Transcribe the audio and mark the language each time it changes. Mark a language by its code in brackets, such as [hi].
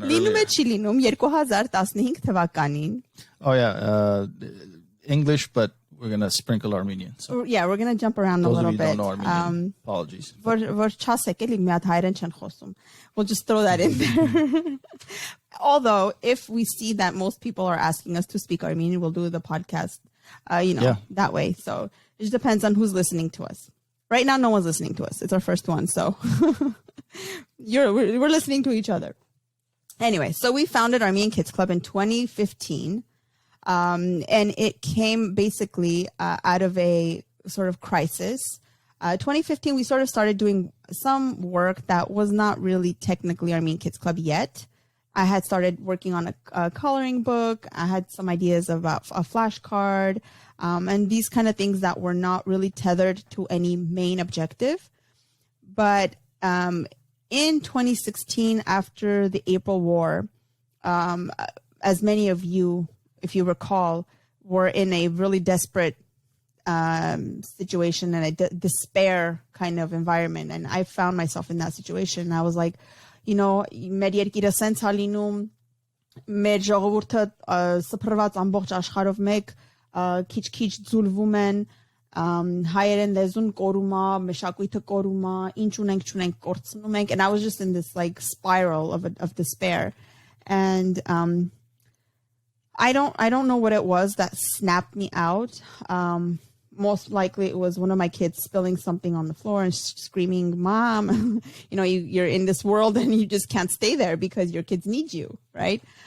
[hy] Լինում է չի լինում 2015 թվականին. [en] Oh yeah, English, but we're going to sprinkle Armenian. So yeah, we're going to jump around a little bit. Those of you don't know Armenian, apologies. [hy] Որ չասեք էլի մի հատ հայերեն չեն խոսում. [en] We'll just throw that in there. Although if we see that most people are asking us to speak Armenian, we'll do the podcast that way. So it just depends on who's listening to us. Right now, no one's listening to us. It's our first one, so we're listening to each other. Anyway, so we founded Armenian Kids Club in 2015, and it came basically out of a sort of crisis. 2015, we sort of started doing some work that was not really technically Armenian Kids Club yet. I had started working on a coloring book. I had some ideas about a flashcard. And these kind of things that were not really tethered to any main objective. But in 2016, after the April War, as many of you, if you recall, were in a really desperate situation and a despair kind of environment. And I found myself in that situation. And I was like, [hy] մեր երկիրը սենց է լինում, մեր ժողովուրդը սփռված ամբողջ աշխարհով մեկ քիչ ձուլվում են, հայերեն լեզուն կորում է, մշակույթը կորում է, ինչ ունենք չունենք կորցնում ենք. [en] And I was just in this like spiral of despair. And I don't know what it was that snapped me out. Most likely it was one of my kids spilling something on the floor and screaming, "Mom, you're in this world and you just can't stay there because your kids need you," right?